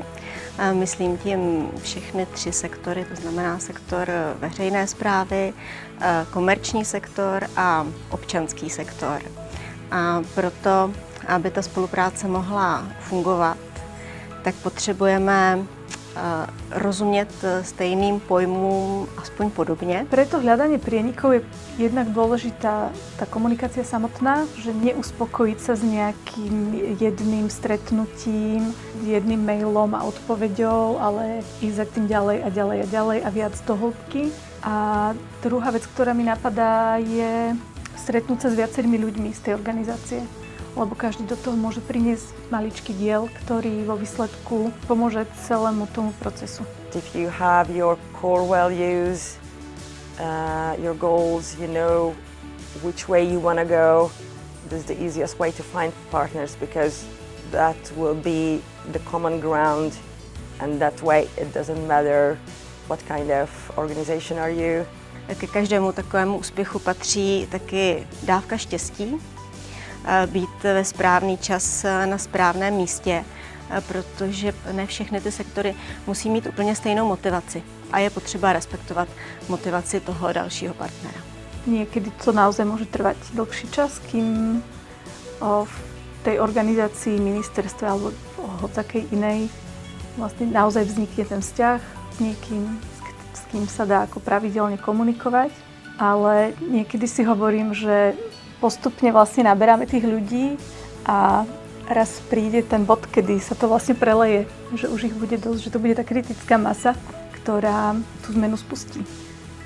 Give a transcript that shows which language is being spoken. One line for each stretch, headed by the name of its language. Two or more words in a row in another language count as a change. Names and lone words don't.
Czech: Myslím tím všechny 3 sektory, to znamená sektor veřejné správy, komerční sektor a občanský sektor. A proto, aby ta spolupráce mohla fungovat, tak potrebujeme rozumět stejným pojmům aspoň podobně.
Slovak: Preto hľadanie prienikov je jednak dôležitá tá komunikácia samotná, že neuspokojiť sa s nejakým jedným stretnutím, jedným mailom a odpoveďou, ale ísť za tým ďalej a ďalej a ďalej a viac do hĺbky. A druhá vec, ktorá mi napadá, je stretnúť sa s viacerými ľuďmi z tej organizácie, lebo každý do toho môže priniesť maličký diel, ktorý vo výsledku pomôže celému tomu procesu.
English: If you have your core values, your goals, you know which way you want to go, this is the easiest way to find partners because that will be the common ground, and that way it doesn't matter what kind of organization are you.
Czech: Ke každému takovému úspěchu patří taky dávka štěstí, být ve správný čas na správném místě, protože ne všechny ty sektory musí mít úplně stejnou motivaci a je potřeba respektovat motivaci toho dalšího partnera.
Slovak: Niekedy to naozaj môže trvať dlhší čas, kým v tej organizácii, ministerstve alebo hocakej inej vlastne naozaj vznikne ten vzťah s niekým, s kým sa dá ako pravidelne komunikovať. Ale niekedy si hovorím, že postupne vlastne naberáme tých ľudí a raz príde ten bod, kedy sa to vlastne preleje, že už ich bude dosť, že to bude tá kritická masa, ktorá tú zmenu spustí.